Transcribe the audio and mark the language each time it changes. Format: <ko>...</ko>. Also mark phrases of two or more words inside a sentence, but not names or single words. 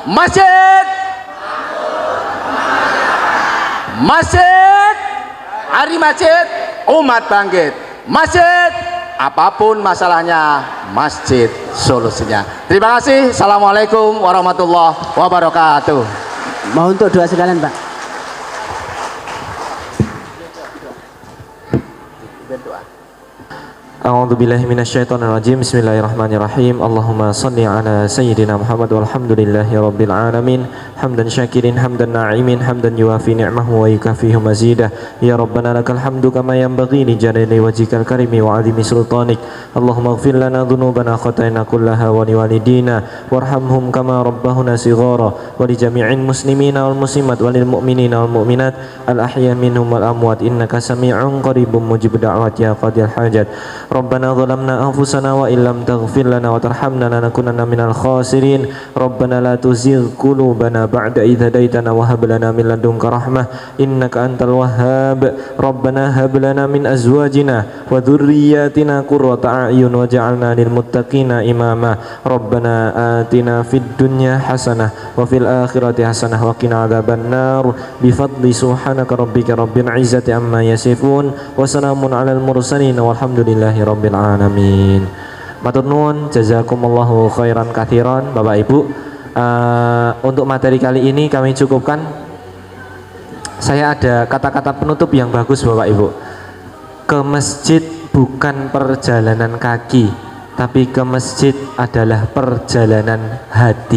<id>Masjid, masjid, hari masjid umat bangkit. Masjid apapun masalahnya, masjid solusinya. Terima kasih.</id> <ar>السلام عليكم ورحمة الله وبركاته.</ar> <id>Mau untuk doa sekalian, Pak.</id> <ar>أعوذ بالله من الشيطان الرجيم. بسم الله الرحمن الرحيم. اللهم صل على سيدنا محمد والحمد لله رب العالمين. حمدا شاكرين حمدا ناعمين حمدا يوافي نعمه ويكافئ مزيده. يا ربنا لك الحمد كما ينبغي لجلال وجهك الكريم وعظيم سلطانك. اللهم اغفر لنا ذنوبنا خطايانا كلها ولوالدينا وارحمهم كما ربونا صغارا ولجميع المسلمين والمسلمات والمؤمنين والمؤمنات الأحياء منهم والأموات إنك سميع قريب مجيب الدعوات يا قاضي الحاجات. ربنا ظلمنا أنفسنا وإن لم تغفر لنا وترحمنا لنكونن من الخاسرين. ربنا لا تزغ قلوبنا بعد إذ هديتنا وهب لنا من لدنك رحمة إنك أنت الوهاب. ربنا هب لنا من أزواجنا وذرياتنا قرة أعين واجعلنا للمتقين إماما. ربنا آتنا في الدنيا حسنة وفي الآخرة حسنة وقنا عذاب النار بفضل سبحان ربك رب العزة عما يصفون وسلام على المرسلين والحمد لله رب العالمين.</ar> <jv>Matur nuwun,</jv> <ar>جزاكم الله خيرا كثيرا</ar> <id>Bapak Ibu. Untuk materi kali ini kami cukupkan. Saya ada kata-kata penutup yang bagus Bapak Ibu. Ke masjid bukan perjalanan kaki, tapi ke masjid adalah perjalanan hati.</id>